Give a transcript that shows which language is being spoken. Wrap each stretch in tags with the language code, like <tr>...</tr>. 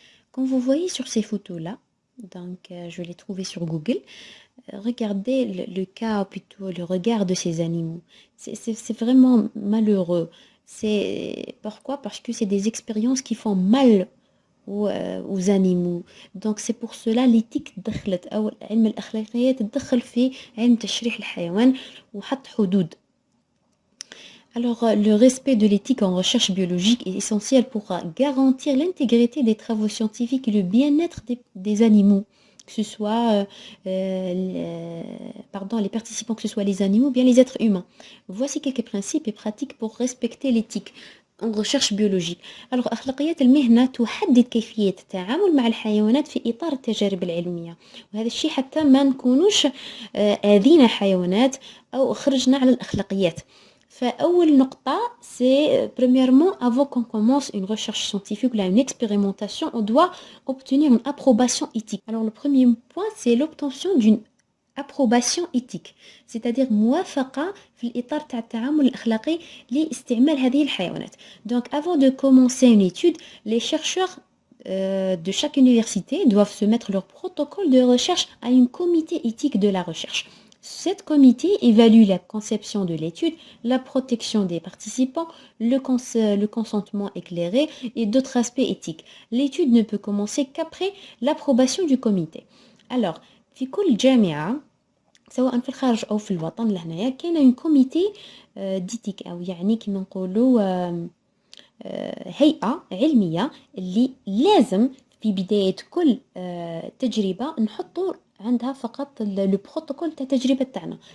<fr>Comme vous voyez sur ces photos-là, donc je les trouvais sur Google, regardez le cas, ou plutôt le regard de ces animaux. C'est vraiment malheureux. C'est pourquoi? Parce que c'est des expériences qui font mal aux animaux. Donc c'est pour cela l'éthique</fr> <ar>دخلت أو علم الأخلاقيات دخل في علم تشريح الحيوان وحط حدود.</ar> <fr>Alors, le respect de l'éthique en recherche biologique est essentiel pour garantir l'intégrité des travaux scientifiques et le bien-être des animaux, que ce soit les participants, que ce soit les animaux ou bien les êtres humains. Voici quelques principes et pratiques pour respecter l'éthique en recherche biologique.</fr> <ar>Alors أخلاقيات المهنة تحدد كيفية التعامل مع الحيوانات في إطار التجارب العلمية، وهذا الشيء حتى ما نكونوش آذينا حيوانات أو خرجنا على الأخلاقيات. فأول نقطة</ar> <fr>c'est premièrement avant qu'on commence une recherche scientifique ou une expérimentation on doit obtenir une approbation éthique. Alors le premier point c'est l'obtention d'une approbation éthique, c'est-à-dire</fr> <ar>موافقة في الإطار تاع التعامل الأخلاقي لاستعمال هذه الحيوانات.</ar> <fr>Donc avant de commencer une étude, les chercheurs de chaque université doivent soumettre leur protocole de recherche à un comité éthique de la recherche. Cet comité évalue la conception de l'étude, la protection des participants, le consentement éclairé et d'autres aspects éthiques. L'étude ne peut commencer qu'après l'approbation du comité.</fr> <ar>Alors, في كل جامعة سواء في الخارج أو في الوطن لهنايا كاين</ar> <fr>un comité d'éthique</fr> <ar>أو يعني كيما نقولوا هيئة علمية اللي لازم في بداية كل تجربة نحطوا عندها فقط البروتوكول تاع التجربة تاعنا.</ar>